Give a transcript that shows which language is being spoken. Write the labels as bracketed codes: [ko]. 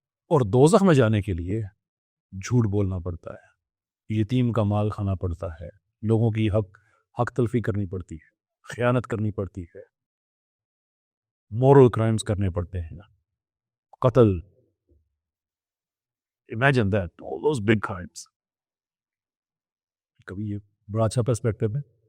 [ur] اور دوزخ میں جانے کے لیے جھوٹ بولنا پڑتا ہے، یتیم کا مال کھانا پڑتا ہے، لوگوں کی حق تلفی کرنی پڑتی ہے، خیانت کرنی پڑتی ہے، مورل کرائمز کرنے پڑتے ہیں، قتل. [en] Imagine that, all those big crimes. [ur] کبھی یہ بڑا اچھا پرسپیکٹو ہے.